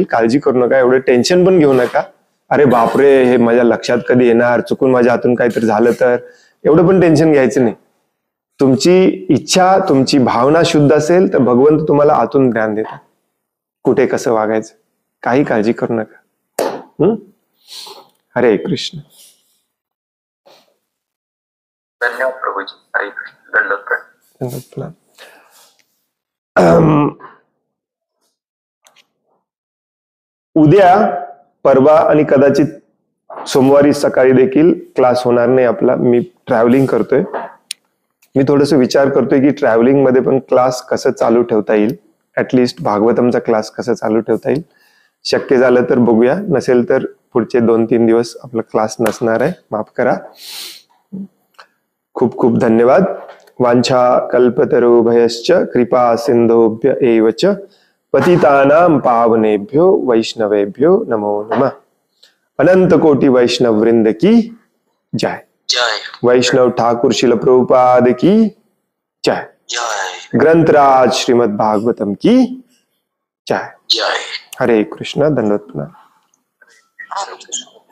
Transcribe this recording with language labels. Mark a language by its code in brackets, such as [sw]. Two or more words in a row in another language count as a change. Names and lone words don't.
[mr] काळजी करू नका, एवढं टेन्शन पण घेऊ नका. अरे बापरे, हे माझ्या लक्षात कधी येणार, चुकून माझ्या हातून काहीतरी झालं तर, एवढं पण टेन्शन घ्यायचं नाही. तुमची इच्छा, तुमची भावना शुद्ध असेल तर भगवंत तुम्हाला आतून ज्ञान देतात, कुठे कसं वागायचं. काही काळजी करू नका. हरे कृष्ण. धन्यवाद प्रभूजी. हरे कृष्ण. दंडवत प्रणाम. उद्या, परवा आणि कदाचित सोमवारी सकाळी देखील क्लास होणार नाही आपला. मी ट्रॅव्हलिंग करतोय. मी थोडस विचार करतोय की ट्रॅव्हलिंग मध्ये पण क्लास कसं चालू ठेवता येईल, ऍटलिस्ट भागवतमचा क्लास कसं चालू ठेवता येईल. शक्य झालं तर बघूया, नसेल तर पुढचे 2-3 दिवस आपला क्लास नसणार आहे, माफ करा. खूप खूप धन्यवाद. [sa] वांछा कल्पतरुभयश्च कृपा सिंधुभ्य एव च पतितानां पावनेभ्यो वैष्णवेभ्यो नमो नमः. [hi] अनंत कोटि वैष्णव वृंद की जय. जय. वैष्णव ठाकुर शिल प्रभुपाद की जय. जय. ग्रंथराज श्रीमद् भागवतम की जय. जय. [mr] हरे कृष्ण. दंडवत प्रणाम. हरे कृष्ण.